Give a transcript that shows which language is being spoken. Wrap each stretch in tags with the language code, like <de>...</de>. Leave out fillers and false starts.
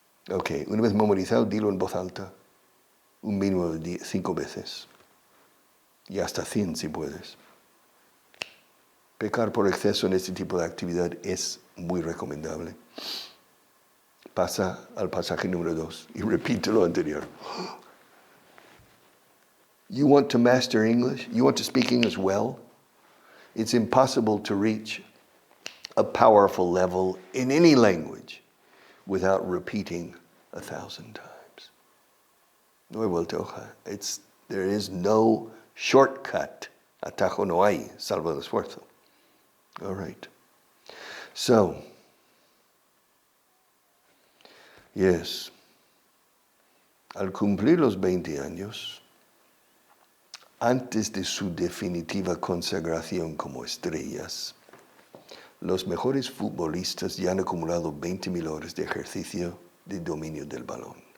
<es>Ok, una vez memorizado, dilo en voz alta, un mínimo de 5 veces, y hasta 100 si puedes. Pecar por exceso en este tipo de actividad es muy recomendable. Pasa al pasaje número 2 y repite lo anterior.</es> <en>You want to master English? You want to speak English well? It's impossible to reach a powerful level in any language without repeating 1,000 times.</en> <es>No hay vuelta hoja.</es> <en>There is no shortcut.</en> <es>Atajo no hay, salvo el esfuerzo.</es> <en>All right. So, yes.</en> <es>Al cumplir los 20 años, antes de su definitiva consagración como estrellas, los mejores futbolistas ya han acumulado 20,000 horas de ejercicio de dominio del balón.</es>